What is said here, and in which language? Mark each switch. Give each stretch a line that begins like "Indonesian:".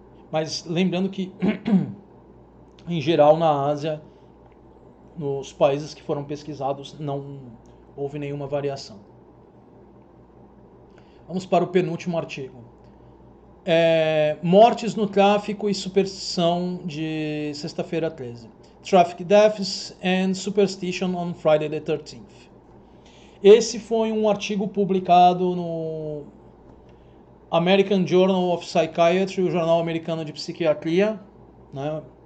Portuguese: Mas lembrando que, em geral, na Ásia, nos países que foram pesquisados, não houve nenhuma variação. Vamos para o penúltimo artigo. Mortes no tráfico e superstição de sexta-feira 13.
English: Traffic Deaths and Superstition on Friday the 13th.
Portuguese: Esse foi um artigo publicado no American Journal of Psychiatry, o jornal americano de psiquiatria, né?